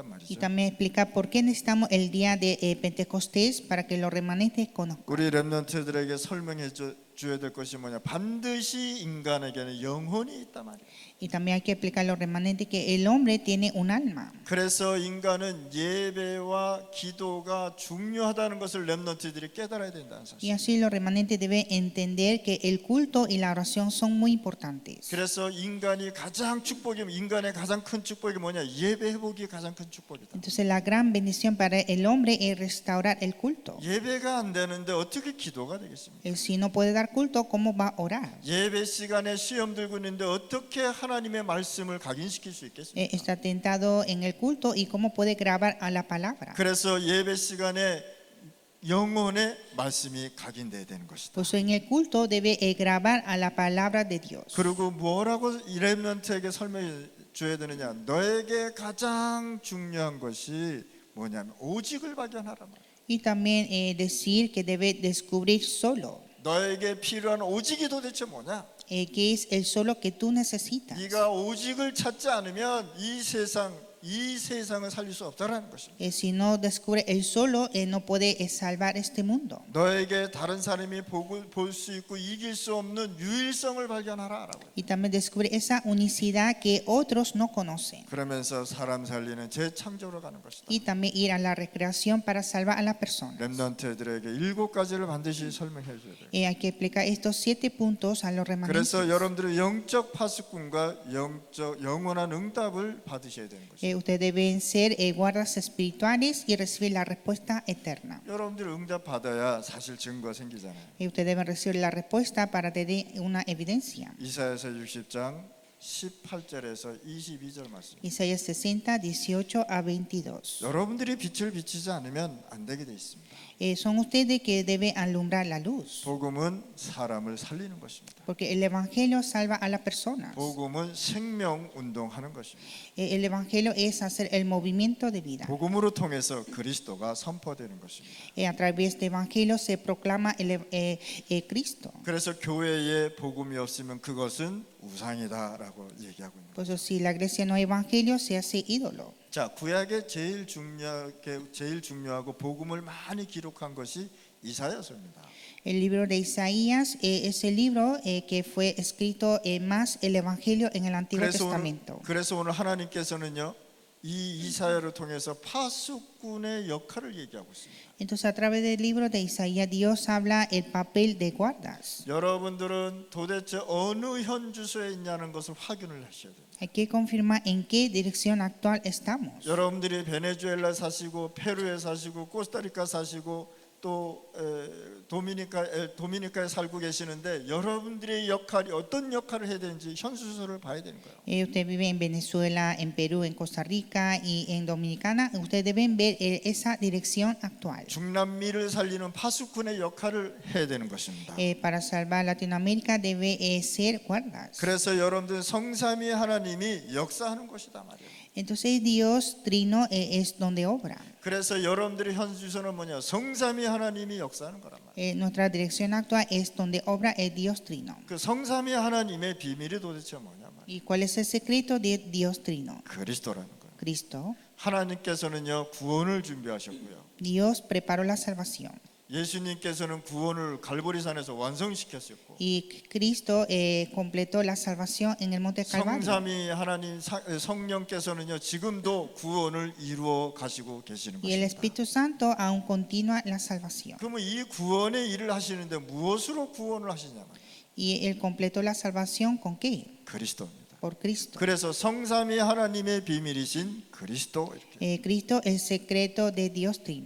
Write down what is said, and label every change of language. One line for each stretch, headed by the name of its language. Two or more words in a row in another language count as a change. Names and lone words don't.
Spanish: Y
Korean: 말이죠.
Spanish: también explica por qué necesitamos el día de Pentecostés para que los remanentes conozcan.
Korean: 우리 렘넌트들에게 설명해 줘야 될 것이 뭐냐? 반드시 인간에게는 영혼이 있단 말이에요.
Spanish: Y también hay que explicar a los remanentes que el hombre tiene un alma.
Korean: 그래서 인간은 예배와 기도가 중요하다는 것을 렘넌트들이 깨달아야 된다는
Spanish: Y
Korean: 사실.
Spanish: así los remanentes deben entender que el culto y la oración son muy importantes.
Korean: 그래서 인간이 가장 축복이면 인간의 가장 큰 축복이 뭐냐? 예배 회복이 가장 큰 축복이다.
Spanish: Entonces la gran bendición para el hombre es restaurar el culto.
Korean: 예배가 안 되는데 어떻게 기도가 되겠습니까?
Spanish: Si no puede dar culto, ¿cómo va a orar?
Korean: 예배 시간에 시험 들고 있는데 어떻게 하나님의 말씀을 각인시킬 수 있겠습니까?
Spanish: Está tentado en el culto y cómo puede grabar a la palabra.
Korean: 그래서 예배 시간에 영혼의 말씀이 각인돼야 되는 것이다.
Spanish: Pues en el culto debe grabar a la palabra de Dios.
Korean: 그리고 뭐라고 이 렘넌트에게 설명해 줘야 되느냐? 너에게 가장 중요한 것이 뭐냐면 오직을 발견하라 말이야.
Spanish: Y también decir que debe descubrir solo.
Korean: 너에게 필요한 오직이 도대체 뭐냐?
Spanish: ¿Qué es el solo que tú necesitas?
Korean: 네가 오직을 찾지 않으면 이 세상을 살릴 수 없다라는 것입니다.
Spanish: Si no descubre el solo, no puede salvar este mundo.
Korean: 너에게 다른 사람이 볼 수 있고 이길 수 없는 유일성을 발견하라라고.
Spanish: Y también descubre esa unicidad que otros no conocen.
Korean: 그러면서 사람 살리는 재창조로 가는 것이다.
Spanish: Y también ir a la recreación para salvar a la persona.
Korean: 렘넌트들에게 7가지를 반드시 설명해 줘야 돼요.
Spanish: Hay que explicar estos 7 puntos a los remanentes.
Korean: 그래서 여러분들은 영적 파수꾼과 영원한 응답을 받으셔야 되는 것입니다.
Spanish: Ustedes deben ser guardas espirituales y recibir la respuesta eterna.
Korean: 여러분들이 응답 받아야 사실 증거 생기잖아요.
Spanish: Ustedes deben recibir la respuesta para tener una evidencia.
Korean: 이사야서 60장 18절에서 22절 말씀.
Spanish: Isaías 60, 18 a 22.
Korean: 여러분들이 빛을 비치지 않으면 안 되게 돼 있습니다.
Spanish: Son ustedes que deben alumbrar la luz.
Korean: 복음은 사람을 살리는 것입니다.
Spanish: Porque el evangelio salva a las personas.
Korean: 복음은 생명 운동하는 것입니다.
Spanish: El evangelio es hacer el movimiento de vida.
Korean: 복음으로 통해서 그리스도가 선포되는 것입니다.
Spanish: A través del evangelio se proclama el Cristo.
Korean: 그래서 교회에 복음이 없으면 그것은 우상이다라고 얘기하고 있는
Spanish: Por
Korean: 거죠.
Spanish: eso si la iglesia no hay evangelio se hace ídolo.
Korean: 자, 구약에 제일 중요하고 복음을 많이 기록한 것이 이사야서입니다.
Spanish: El libro de Isaías es el libro que fue escrito más el evangelio en el Antiguo Testamento.
Korean: 그래서 오늘 하나님께서는요, 이 이사야를 통해서 파수꾼의 역할을 얘기하고 있습니다.
Spanish: Entonces a través del libro de Isaías Dios habla el papel de guardas.
Korean: 여러분들은 도대체 어느 현 주소에 있냐는 것을 확인을 하셔야 돼요.
Spanish: Hay que confirmar en qué dirección actual estamos.
Korean: 여러분들이 베네수엘라 사시고 페루에 사시고 코스타리카 사시고 또 도미니카에 살고 계시는데 여러분들의 역할이 어떤 역할을 해야 되는지 현수소를 봐야 되는 거예요.
Spanish: Usted vive en Venezuela, en Perú, en Costa Rica y en Dominicana. Ustedes deben ver esa dirección actual.
Korean: 중남미를 살리는 파수꾼의 역할을 해야 되는 것입니다.
Spanish: Para salvar Latinoamérica debe ser guardas.
Korean: 그래서 여러분들 성삼위 하나님이 역사하는 것이다 말이에요.
Spanish: Entonces Dios trino es donde obra.
Korean: 그래서 여러분들의 현주소는 뭐냐? 성삼위 하나님이 역사하는 거란 말이에요.
Spanish: Nuestra dirección actual es donde obra el Dios trino.
Korean: 그 성삼위 하나님의 비밀이 도대체 뭐냐 말이에요.
Spanish: ¿Y cuál es el secreto de Dios trino?
Korean: 그리스도라는 거예요.
Spanish: Cristo.
Korean: 하나님께서는요 구원을 준비하셨고요.
Spanish: Dios preparó la salvación.
Korean: 예수님께서는 구원을 갈보리산에서 완성시켰었고
Spanish: Y Cristo completó la salvación en el monte Calvario.
Korean: 성삼위 하나님 성령께서는요 지금도 구원을 이루어 가시고 계시는
Spanish: Y el
Korean: 것입니다.
Spanish: Espíritu Santo aún continúa la salvación.
Korean: 그러면 이 구원의 일을 하시는데 무엇으로 구원을 하시냐 말이에요.
Spanish: Y Él completó la salvación ¿con qué?
Korean: 그리스도입니다.
Spanish: Por Cristo.
Korean: 그래서 성삼위 하나님의 비밀이신 그리스도 이렇게.
Spanish: Cristo el secreto de Dios trino.